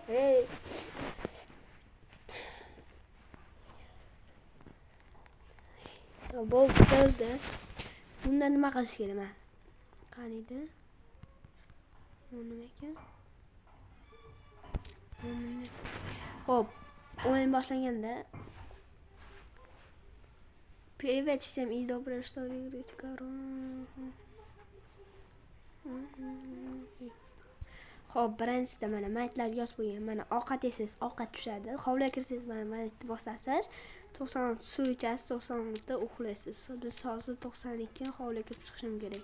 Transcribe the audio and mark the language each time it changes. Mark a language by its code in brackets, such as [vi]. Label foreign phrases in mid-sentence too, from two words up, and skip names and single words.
[uz] Bo'ldi. Bunda nima qilish kerak? Qaniydi? Nima ekan? Xo'p, o'yin boshlanganda [ru] Привет всем и доброе что вы играете [uz] Xo'p, birinchida mana maytlar yozib qo'ygan. Mana ovqat yesiz, ovqat tushadi. Hovliga kirsangiz mana maytni bosasiz. 90 suv ichasiz, 90 da uxlaysiz. Biz hozir 92 hovliga kirib chiqishim kerak.